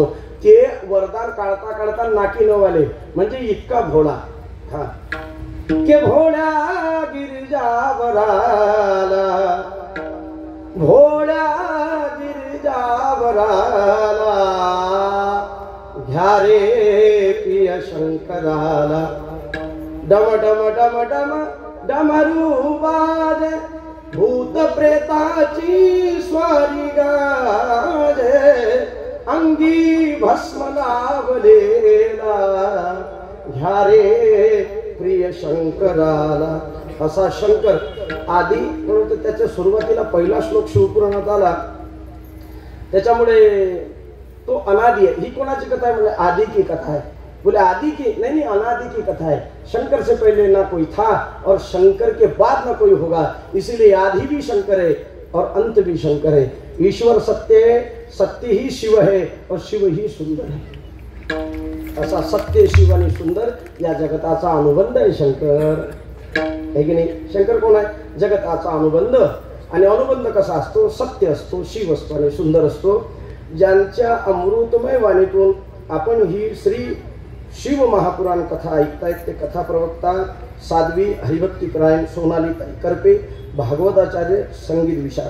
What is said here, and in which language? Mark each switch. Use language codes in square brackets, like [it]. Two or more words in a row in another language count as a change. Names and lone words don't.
[mr] ते वरदान काढता काढता नाकी नवाले, म्हणजे इतका भोळा. हा के भोळ्या गिरिजावराला, भोळ्या गिरिजावराला, घ्या रे प्रिय शंकराला. डम डम डम डम डमरू वाजे, भूत प्रेताची स्वारी गाजे, अंगी भस्म लावलेला, घ्या रे प्रिय शंकराला. असा शंकर आदी म्हणून त्याच्या सुरुवातीला पहिला श्लोक शिवपुराणात आला, त्याच्यामुळे तो अनादि है. ही कोणाची कथा है? [hi] म्हणजे आदि की कथा है. बोले आदि की नहीं, अनादि की कथा है. शंकर से पहले ना कोई था और शंकर के बाद ना कोई होगा, इसीलिए आदि भी शंकर है और अंत भी शंकर है. ईश्वर सत्य है, सत्य ही शिव है और शिव ही सुंदर है. [mr] असा सत्य, शिव आणि सुंदर या जगताचा अनुबंध आहे शंकर, है की नाही? शंकर कोण आहे? जगताचा अनुबंध. आणि अनुबंध कसा असतो? सत्य असतो, शिव असतो आणि सुंदर असतो. ज्यांच्या अमृतमय वाणीतून आपण ही श्री शिव महापुराण कथा ऐकतायत ते कथा प्रवक्ता साध्वी हरिभक्तीपरायण सोनाली ताई करपे, भागवताचार्य, संगीत विशारद.